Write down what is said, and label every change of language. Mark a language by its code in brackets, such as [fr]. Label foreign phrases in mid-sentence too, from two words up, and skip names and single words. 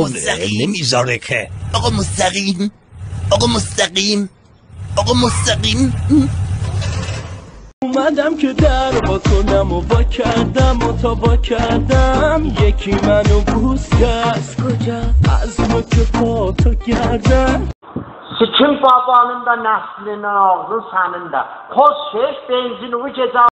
[fa] نمیذاره که آقا مستقیم اومدم که در با کنم و با کردم و تا با کردم یکی منو بوس کرد. کجا؟ از نوک پا تا گردن. [az] Sıçın babanın da nəslinin ağzın sənin də. Koz şeş benzin ucu